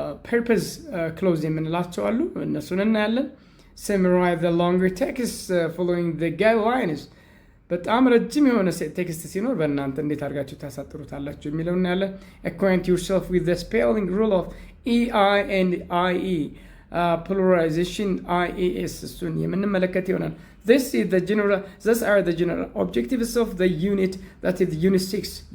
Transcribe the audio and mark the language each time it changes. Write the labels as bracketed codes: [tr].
[en] Purpose clause [am] የምንላቸው አሉ። እነሱን እናያለን። [en] Summarize the longer text following the guidelines. [am] በጣም ረጅም የሆነ ቴክስት ሲኖር በእናንተ እንዴት አድርጋችሁ ታሳጥሩታላችሁ የሚለው እናያለን። [en] Acquaint yourself with the spelling rule of EI and IE. Pluralization IES [am] እሱን የምንመለከት ይሆናል። [en] These are the general objectives of the unit, that is unit 6.